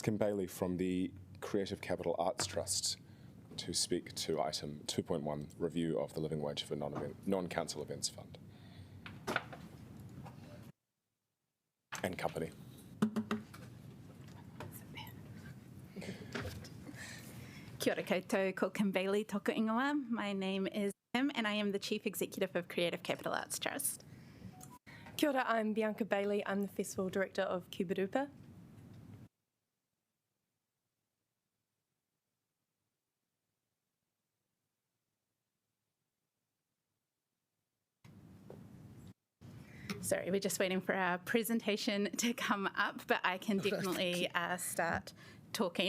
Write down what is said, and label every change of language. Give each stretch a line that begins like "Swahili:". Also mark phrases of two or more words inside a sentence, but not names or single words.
English: Kim Bailey from the Creative Capital Arts Trust to speak to item 2.1, review of the living wage for non-council events fund and company.
Māori: Kia ora koutou, ko Kim Bailey, toko ingoa.
English: My name is Kim and I am the Chief Executive of Creative Capital Arts Trust.
Māori: Kia ora,
English: I'm Bianca Bailey. I'm the Festival Director of Kubarupa. Sorry, we're just waiting for our presentation to come up, but I can definitely start talking.